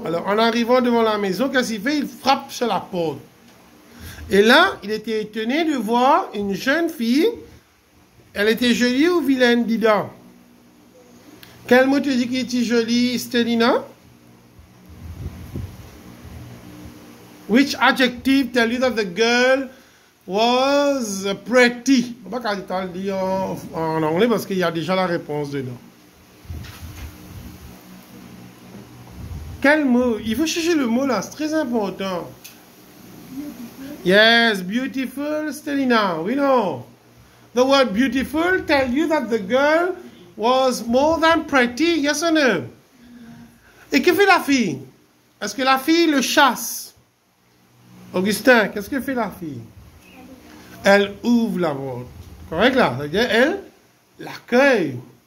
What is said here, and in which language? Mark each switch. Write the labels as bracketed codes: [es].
[fr] Alors, en arrivant devant la maison, qu'est-ce qu'il fait? Il frappe sur la porte. Et là, il était étonné de voir une jeune fille. Elle était jolie ou vilaine, Dida? Quel mot te dit qu'il était jolie, Stelina? [en] Which adjective tell you that the girl was pretty? [fr] On va pas le dire en anglais parce qu'il y a déjà la réponse dedans. Quel mot? Il faut chercher le mot là, c'est très important. [en] Yes, beautiful, Stelina. We know. The word beautiful tell you that the girl was more than pretty. Yes or no? [fr] Et que fait la fille? Est-ce que la fille le chasse? Augustin, qu'est-ce que fait la fille? Elle ouvre la porte. Correct là? C'est-à-dire, elle l'accueille.